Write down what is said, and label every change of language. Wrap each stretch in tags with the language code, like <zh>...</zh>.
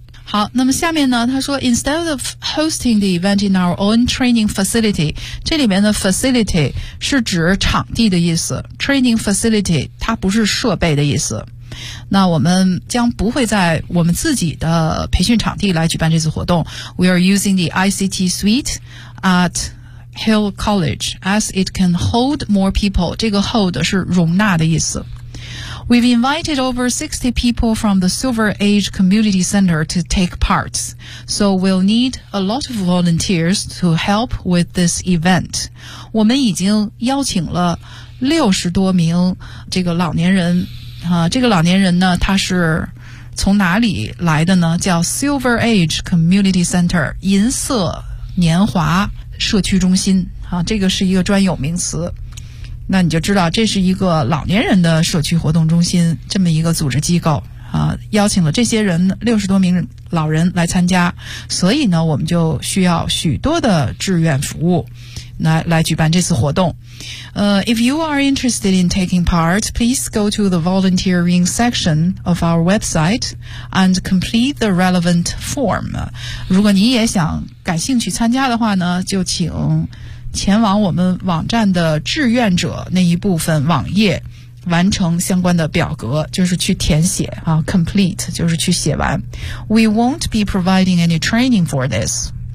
<zh>好，那么下面呢，他说</zh> <en>instead of hosting the event in our own training facility，</en> <zh>这里面的 facility 是指场地的意思 ，training facility 它不是设备的意思。那我们将不会在我们自己的培训场地来举办这次活动。</zh> <en>We are using the ICT suite at Hill College as it can hold more people.</en> <zh>这个 hold 是容纳的意思。</zh> <en>We've invited over 60 people from the Silver Age Community Center to take part. So we'll need a lot of volunteers to help with this event.</en> <zh>我们已经邀请了60多名这个老年人。这个老年人呢，他是从哪里来的呢？叫 Silver Age Community Center， 银色年华社区中心。这个是一个专有名词。那你就知道这是一个老年人的社区活动中心，这么一个组织机构。邀请了这些人60多名老人来参加。所以呢，我们就需要许多的志愿服务。来举办这次活动。</zh> <en>If you are interested in taking part, please go to the volunteering section of our website and complete the relevant form.</en> <zh>如果你也想感兴趣参加的话呢，就请前往我们网站的志愿者那一部分网页，完成相关的表格，就是去填写啊 ，complete 就是去写完。</zh> <en>We won't be providing any training for this.</en>